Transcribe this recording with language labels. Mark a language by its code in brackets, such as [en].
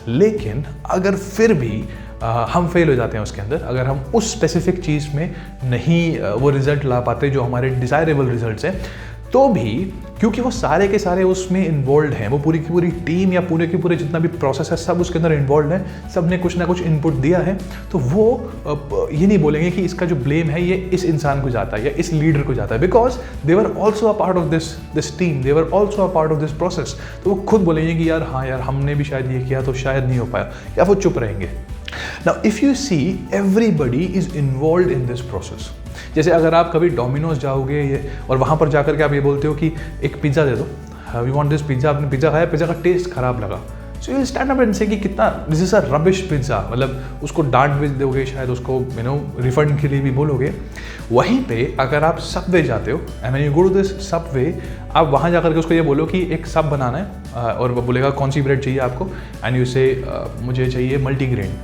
[hi] लेकिन अगर फिर भी हम फेल हो जाते हैं उसके अंदर, अगर हम उस स्पेसिफिक चीज़ में नहीं वो रिजल्ट ला पाते जो हमारे डिज़ायरेबल रिजल्ट्स हैं, तो भी क्योंकि वो सारे के सारे उसमें इन्वॉल्व हैं, वो पूरी की पूरी टीम या पूरे के पूरे जितना भी प्रोसेस है सब उसके अंदर इन्वॉल्व है, सब ने कुछ ना कुछ इनपुट दिया है, तो वो ये नहीं बोलेंगे कि इसका जो ब्लेम है ये इस इंसान को जाता है या इस लीडर को जाता है, [en] Because they were also a part of this team, they were also a part of this process. [hi] तो वो खुद बोलेंगे कि यार हाँ यार हमने भी शायद ये किया तो शायद नहीं हो पाया, या वो चुप रहेंगे। [en] Now, if you see, everybody is involved in this process. [hi] जैसे अगर आप कभी डोमिनोज जाओगे और वहाँ पर जाकर के आप ये बोलते हो कि एक पिज़्ज़ा दे दो, [en] we want this pizza, [hi] आपने पिज़्ज़ा खाया, पिज़्ज़ा का टेस्ट खराब लगा, [en] so you stand up and say [hi] कि कितना [en] this is a rubbish pizza, [hi] मतलब उसको डांट भी दोगे, शायद उसको रिफंड के लिए भी बोलोगे। वहीं पे अगर आप सबवे जाते हो [en] and when you go to this Subway, [hi] आप वहाँ जाकर के उसको ये बोलो कि एक सब बनाना है, और वो बोलेगा कौन सी ब्रेड चाहिए आपको, [en] and you say [hi] मुझे चाहिए मल्टीग्रेन।